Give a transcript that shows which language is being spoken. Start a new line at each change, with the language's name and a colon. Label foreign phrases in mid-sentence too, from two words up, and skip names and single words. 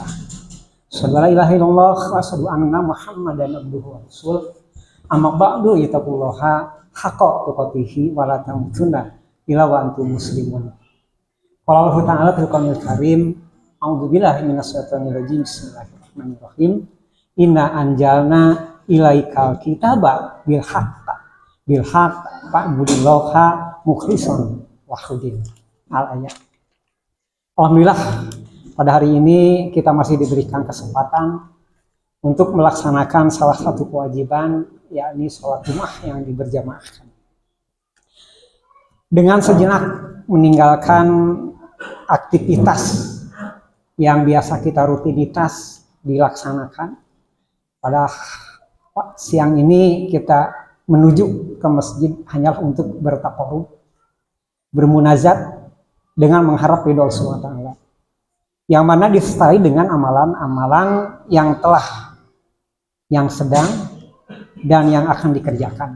Arabic: أشهد أن لا إله إلا الله وأشهد أن محمدا عبده ورسوله. أما بعد اتقوا الله حق تقاته ولا تموتن إلا وأنتم مسلمون. قال الله تعالى في القرآن الكريم، أعوذ بالله من الشيطان الرجيم. بسم الله الرحمن الرحيم. إنا أنزلنا إليك الكتاب بالحق فاعبد الله مخلصا له الدين. الآية.
Indonesian: Alhamdulillah pada hari ini kita masih diberikan kesempatan untuk melaksanakan salah satu kewajiban, yakni sholat Jumat yang diberjamaahkan. Dengan sejenak meninggalkan aktivitas yang biasa kita rutinitas dilaksanakan, pada siang ini kita menuju ke masjid hanyalah untuk bertaqarrub, bermunajat dengan mengharap ridho Allah
Arabic: سبحانه وتعالى,
Indonesian: yang mana disertai dengan amalan-amalan yang telah, yang sedang, dan yang akan dikerjakan.